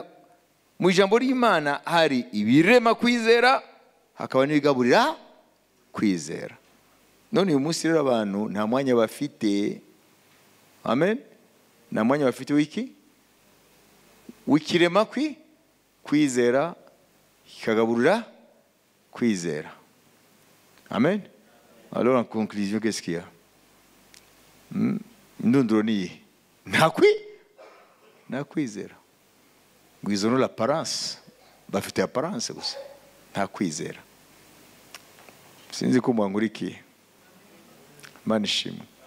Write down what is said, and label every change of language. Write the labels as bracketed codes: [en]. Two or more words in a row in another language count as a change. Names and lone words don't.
[rw] Mu ijambo ry'Imana hari ibirema kwizera, hakaba n'ibigaburira kwizera. None uyu munsi rero abantu nta mwanya bafite. Amen. Nta mwanya bafite wiki wikirema kwizera kikagaburira kwizera. Amen. [fr] Alors en conclusion, qu'est-ce qu'il y a? [rw] Indunduro ni nta kwizera. Ngwizo no [fr] l'apparence, [rw] bafite apparence gusa, nta kwizera. Sinzi ko mwangurikiye. Imana ishimwe.